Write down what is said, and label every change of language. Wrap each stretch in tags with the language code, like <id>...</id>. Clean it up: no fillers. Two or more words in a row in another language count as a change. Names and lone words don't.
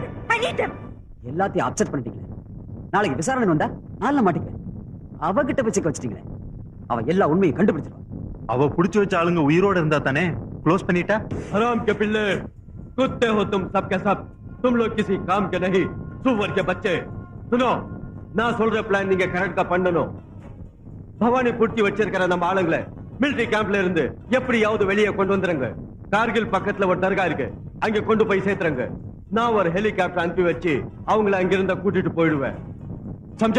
<en>I need them.</en> <ta>எல்லாத்தையும் அப்செட் பண்ணிட்டீங்க. நாளைக்கு விசாரணை வந்தா நாள மாட்டிக்க. அவகிட்ட வச்சுக்க வச்சிட்டீங்களே, அவ எல்லா உண்மையும் கண்டுபிடிச்சிருவா. அவ புடிச்சு வச்ச ஆளுங்க உயிரோட இருந்தா தானே க்ளோஸ் பண்ணிட்டா?</ta> <hi>हराम के पिल्ले, कुत्ते हो तुम सब के सब. तुम लोग किसी काम के नहीं, सुअर के बच्चे. सुनो,</hi> <ta>நான் சொல்ற பிளான் நீங்க கரெக்ட்டா பண்ணணும். பவானி புடிச்சு வச்சிருக்கிற நம்ம ஆளுங்களை</ta> <en>military campல</en> <ta>இருந்து எப்படியாவது வெளியே கொண்டு வந்துருங்க. கார்கில் பக்கத்துல ஒரு தர்கா இருக்கு, அங்க கொண்டு போய் சேர்த்துறங்க. நான் ஒரு ஹெலிகாப்டர் அனுப்பி வச்சு அவங்கள அங்கிருந்த கூட்டிட்டு போயிடுவேன். சம்ஜே?</ta>